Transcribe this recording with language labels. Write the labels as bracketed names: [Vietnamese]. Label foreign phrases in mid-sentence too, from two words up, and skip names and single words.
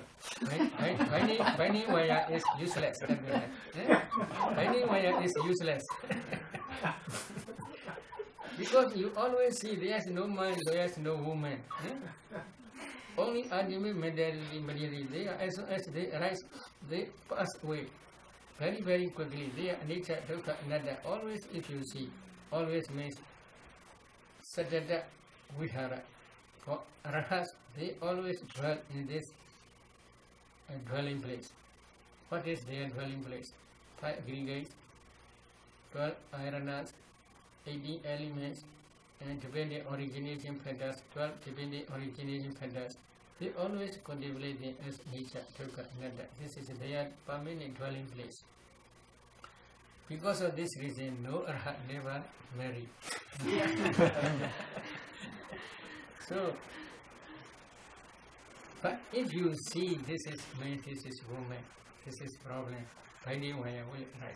[English] Binding wire is useless. Binding wire is useless. Because you always see there is no man, there is no woman. Only ultimate materiality. They are, as they arise, they pass away very, very quickly. They are nature, [Pali] dukkha, anatta. [English] Always, if you see, always means [Pali] satata vihara. [English] For arahats, they always dwell in this dwelling place. What is their dwelling place? 5 aggregates, 12 ayanas, 18 elements, and dependent origination factors, 12 dependent origination factors. They always contemplate them as nature, [Pali] dukkha, anatta. [English] This is their permanent dwelling place. Because of this reason, no arhat never married. So, but if you see this is man, this is woman, this is problem, binding wire will arise.